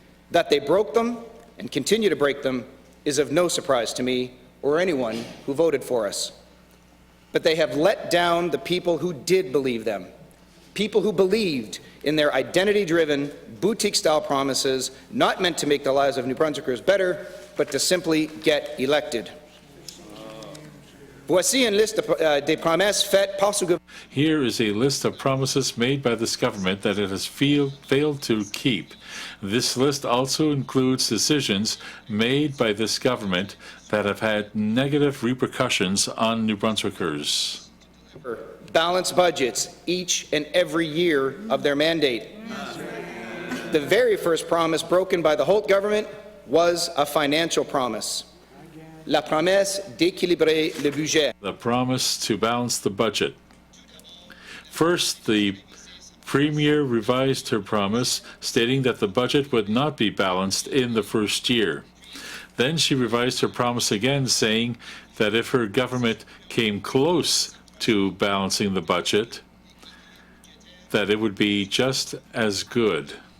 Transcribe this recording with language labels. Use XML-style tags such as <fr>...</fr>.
<en>That they broke them and continue to break them is of no surprise to me or anyone who voted for us. But they have let down the people who did believe them, people who believed in their identity-driven, boutique-style promises not meant to make the lives of New Brunswickers better, but to simply get elected.</en> <fr>Voici une liste des promesses faites par ce gouvernement.</fr> <en>Here is a list of promises made by this government that it has failed to keep. This list also includes decisions made by this government that have had negative repercussions on New Brunswickers. Balanced budgets each and every year of their mandate. The very first promise broken by the Holt government was a financial promise.</en> <fr>La promesse d'équilibrer le budget.</fr> <en>The promise to balance the budget. First, the Premier revised her promise, stating that the budget would not be balanced in the first year. Then she revised her promise again, saying that if her government came close to balancing the budget, that it would be just as good.</en>